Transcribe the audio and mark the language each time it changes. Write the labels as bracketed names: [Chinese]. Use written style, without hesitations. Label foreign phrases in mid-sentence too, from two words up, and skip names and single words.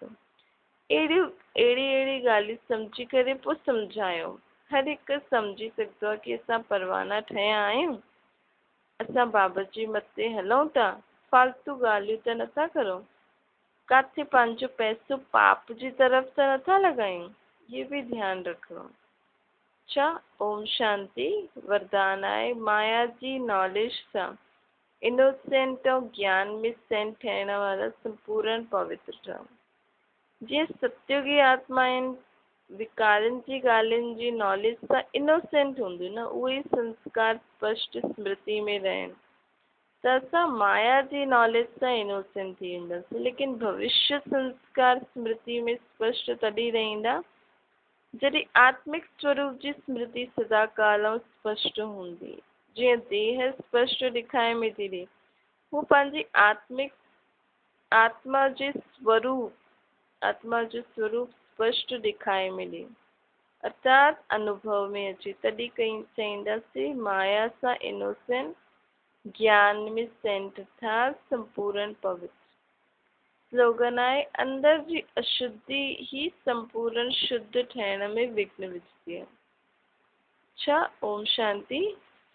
[Sindhi] अहिड़ी अहिड़ी ॻाल्हियूं सम्झी करे पोइ सम्झायो। हर हिकु सम्झी सघंदो आहे कि असां परवाना ठहिया आहियूं, असां बाबा जी मथे हलूं था, फालतू ॻाल्हियूं त नथा करूं, काथे पंहिंजो पैसो पाप जी तरफ़ त नथा लॻायूं, ये भी ध्यानु रखिणो। अच्छा, ओम शांति। वरदान आहे माया जी नॉलेज सां इनोसेंट ऐं ज्ञान में सेंट थियण वारा संपूर्ण पवित्र ठहो। जीअं सत्युगी आत्मा आहिनि, विकारनि जी ॻाल्हियुनि जी नॉलेज सां इनोसेंट हूंदियूं न, उहे संस्कार स्पष्ट स्मृति में रहनि, त असां माया जी नॉलेज सां इनोसेंट थी वेंदासीं। लेकिन भविष्य संस्कार स्मृति में स्पष्ट तॾहिं रहंदा जॾहिं आत्मिक स्वरूप जी स्मृति सदा काल ऐं स्पष्ट हूंदी। जीअं देह स्पष्ट ॾेखारे में थी ॾे, हू पंहिंजी आत्मा जो स्वरूप स्पष्ट ॾेखारे में ॾे, अर्थात अनुभव में अचे, तॾहिं कई चईंदासीं माया सां इनोसेंट, ज्ञान में सेंट था संपूर्ण पवित्र। स्लोगन आहे अंदर जी अशुद्धि ही संपूर्ण शुद्ध ठहिण में विघ्न विझंदी आहे। अच्छा, ओम शांति।